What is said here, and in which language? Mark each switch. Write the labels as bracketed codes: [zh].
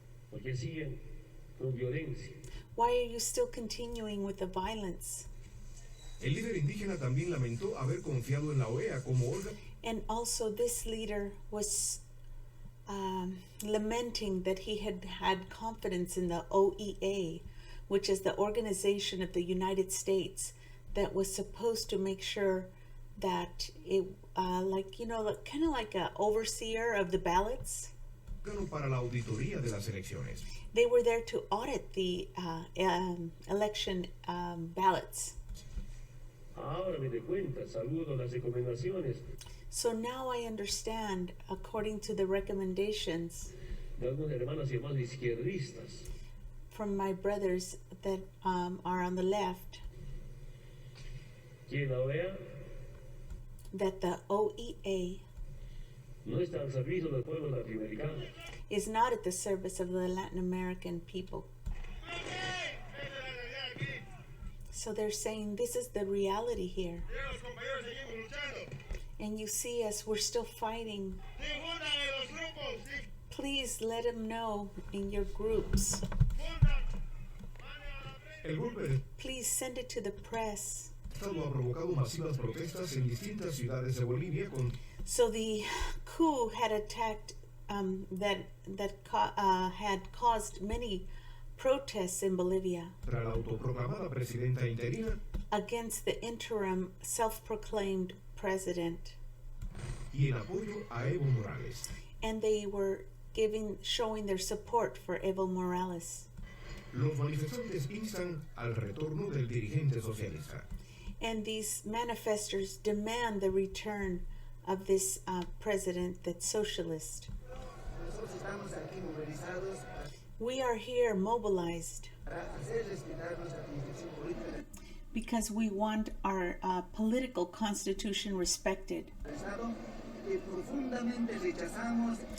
[es] ¿Por qué siguen con violencia? [en] Why are you still continuing with the violence? [es] El líder indígena también lamentó haber confiado en la OEA como órgano [en] And also this leader was lamenting that he had confidence in the OEA, which is the Organization of the United States that was supposed to make sure that it, kind of like a overseer of the ballots. [es] para la auditoría de las elecciones. [en] They were there to audit the election ballots. [es] Ahora me doy cuenta, saludo las recomendaciones [en] So now I understand, according to the recommendations [es] de algunas hermanas y hermanos izquierdistas, [en] from my brothers that are on the left, [es] que la OEA [en] that the OEA [es] no está al servicio del pueblo latinoamericano. [en] is not at the service of the Latin American people. So they're saying this is the reality here. [es] Miren, los compañeros, seguimos luchando. [en] And you see us, we're still fighting. [es] Difundan en los grupos. [en] Please let them know in your groups. [es] Difundan. Manden a la prensa. El golpe de [en] Please send it to the press. [es] Estado ha provocado masivas protestas en distintas ciudades de Bolivia [en] So the coup had attacked, had caused many protests in Bolivia [es] contra la autoproclamada presidenta interina [en] against the interim self-proclaimed president. [es] y en apoyo a Evo Morales. [en] And they were showing their support for Evo Morales. [es] Los manifestantes instan al retorno del dirigente socialista. [en] And these manifestors demand the return of this president that's socialist. [es] Nosotros estamos aquí movilizados [en] We are here mobilized [es] para hacer respetar nuestra constitución política [en] because we want our political constitution respected. [es] del Estado, que profundamente rechazamos